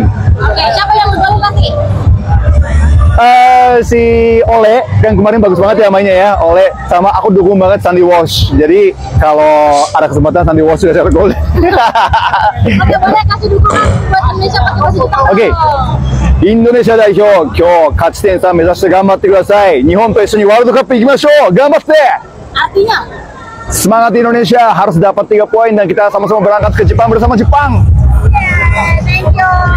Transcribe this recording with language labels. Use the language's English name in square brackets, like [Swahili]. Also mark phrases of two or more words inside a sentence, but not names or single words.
[Indonesian] Oke, siapa yang bergabung nanti? Si Ole kan kemarin bagus banget ya mainnya ya, Ole, sama aku dukung banget Sandy Walsh. Jadi kalau ada kesempatan Sandy Walsh sudah cetak gol. Oke, boleh kasih dukungan buat Indonesia motivasi kita. [Japanese] Oke. Indonesia 代表、今日勝ち点3目指して頑張ってください。日本と一緒にワールドカップ行きましょう。頑張って。 [Indonesian] Artinya? Semangat Indonesia, harus dapat 3 poin dan kita sama-sama berangkat ke Jepang bersama Jepang. [English] Thank you.